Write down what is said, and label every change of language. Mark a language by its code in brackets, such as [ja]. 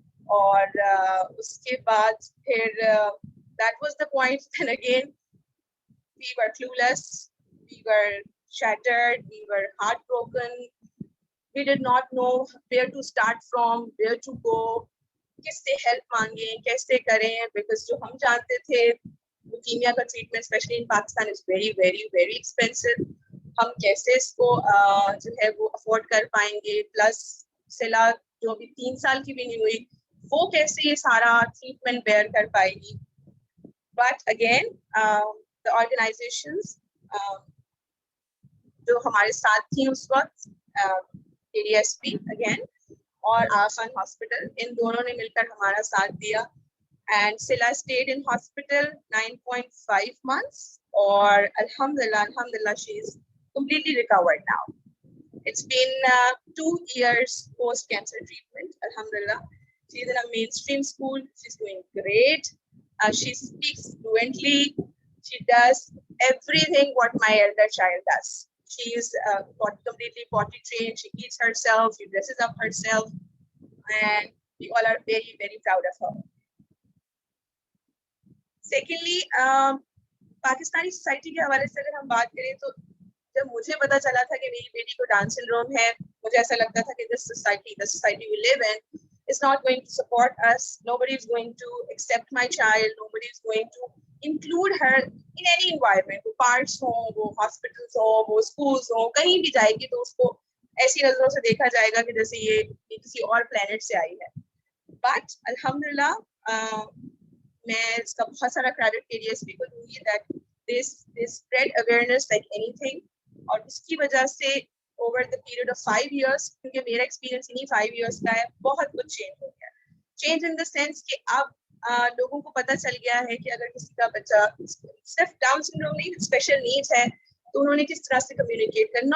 [hi] और उसके बाद फिर [en] that was the point then again we were clueless, we were shattered, we were heartbroken. We did not know where to start from, where to go, [hi] किससे help मांगे, कैसे करें, [en] because जो हम जानते थे leukemia का treatment especially in Pakistan is very very very expensive. [hi] हम कैसे इसको जो है वो अफोर्ड कर पाएंगे, प्लस सिला जो भी 3 साल की भी नहीं हुई वो कैसे ये सारा ट्रीटमेंट बेयर कर पाएगी. बट अगेन द ऑर्गेनाइजेशंस जो हमारे साथ थी उस वक्त, KDSP अगेन और आसान हॉस्पिटल, इन दोनों ने मिलकर हमारा साथ दिया. [en] And Sila stayed in hospital 9.5 months. Or Alhamdulillah, she is completely recovered now. It's been 2 years post-cancer treatment. Alhamdulillah, she's in a mainstream school. She's doing great. She speaks fluently. She does everything what my elder child does. She is completely potty trained. She eats herself. She dresses up herself. and we all are very, very proud of her. [hi] Secondly, Pakistani society के हवाले से अगर हम बात करें तो जब मुझे पता चला था कि मेरी बेटी को डाउन सिंड्रोम है, मुझे ऐसा लगता था कि [en] the society we live in is not going to support us. Nobody is going to accept my child. Nobody is going to include her in any environment. [hi] वो parks हो, वो hospitals हो, वो schools हो, कहीं भी जाएगी तो उसको ऐसी नजरों से देखा जाएगा कि जैसे ये किसी और planet से आई है. [en] But alhamdulillah, [hi] मैं इसका बहुत सारा credit KDSP को दूंगी [en] that they spread awareness like anything. [hi] और उसकी वजह से over the period of 5 years, क्योंकि मेरा experience इन्हीं 5 years का है, बहुत कुछ change हो गया. Change in the sense कि अब लोगों को पता चल गया है कि अगर किसी का बच्चा सिर्फ डाउन सिंड्रोम नहीं, स्पेशल नीड्स है, तो उन्होंने किस तरह से कम्युनिकेट करना.